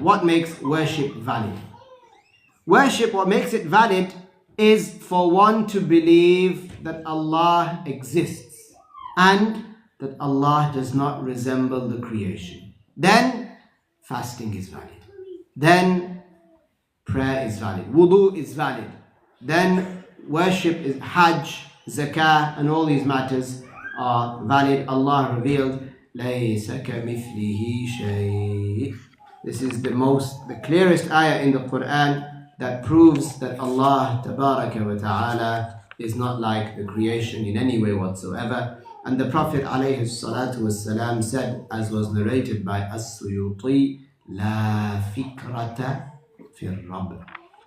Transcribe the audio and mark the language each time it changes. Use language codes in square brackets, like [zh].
[en] What makes worship valid? Worship, what makes it valid is for one to believe that Allah exists and that Allah does not resemble the creation. Then fasting is valid. Then prayer is valid. Wudu is valid. Then worship is Hajj, Zakah, and all these matters are valid. Allah revealed, [ar] لَيْسَ كَمِثْلِهِ شَيْءٍ. [en] This is the clearest ayah in the Quran that proves that Allah Tabaraka wa Ta'ala is not like the creation in any way whatsoever. And the Prophet alayhi salatu wasalam said, as was narrated by As-Suyuti, [ar] La fikrata fil Rabb.